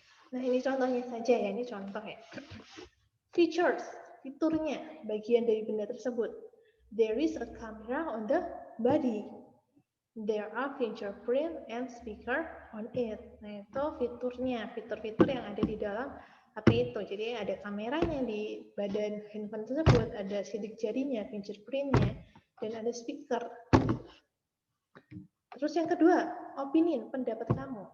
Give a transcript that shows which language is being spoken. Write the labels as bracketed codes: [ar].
[id] Nah, ini contohnya saja ya, ini contoh ya. Features, fiturnya, bagian dari benda tersebut. [en] There is a camera on the body. There are fingerprint and speaker on it. [id] Nah, itu fiturnya, fitur-fitur yang ada di dalam HP itu. Jadi ada kameranya di badan handphone tersebut, ada sidik jarinya, fingerprintnya, dan ada speaker. Terus yang kedua, opinion, pendapat kamu.